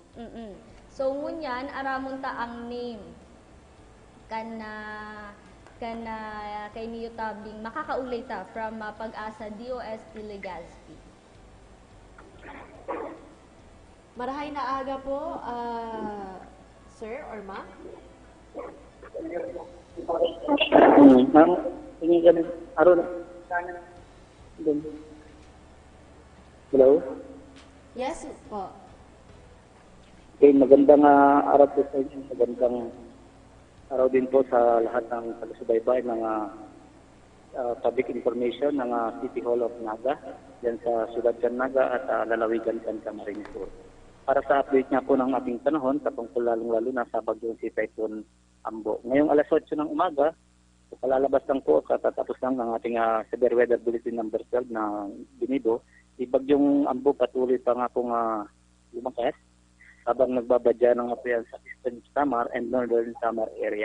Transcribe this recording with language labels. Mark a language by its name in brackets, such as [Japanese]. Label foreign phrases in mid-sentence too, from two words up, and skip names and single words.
[Bikol] So ngunyan, aramon ta ang name. Kay niyo tabing makakaulay ta from Pag-asa DOST Legazpi. Marahay na aga po, [English] sir or ma? [Filipino] Ma'am, tingin ka ng aron. [English] Hello? [Filipino] Yes po. Okay, magandang araw po sa inyo. Magandang araw din po sa lahat ng taga-subaybay ng public information ng City Hall of Naga, [Bikol] dyan sa Siyudad Can Naga at lalawigan kan Camarines Sur. [Filipino] Para sa update nga po ng ating panahon, patungkol lalong-lalo na sa bagyong si Typhoon Ambo. Ngayong alas 8 ng umaga, palalabas lang po, katatapos lang ng ating Severe Weather Bulletin number 12 na binido, bagyong Ambo patuloy pa nga pong lumakas habang nagbabadya ng apoyan sa [English] Eastern Samar and Northern Samar area.